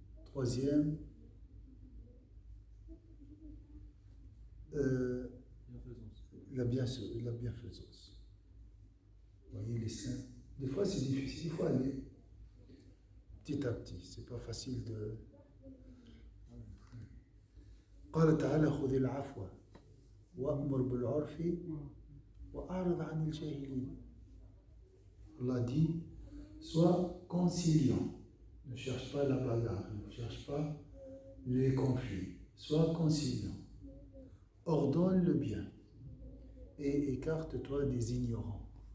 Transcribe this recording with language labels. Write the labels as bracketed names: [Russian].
[French] Troisième, la bienfaisance. Vous voyez les saints. Des fois c'est difficile, il faut aller petit à petit. C'est pas facile de. [Arabic] قال تعالى خذ العفو وأمر بالعرف وأعرض عن الجاهلين. [French] Allah dit, sois conciliant, ne cherche pas la bagarre, ne cherche pas les conflits, sois conciliant, ordonne le bien et écarte-toi des ignorants.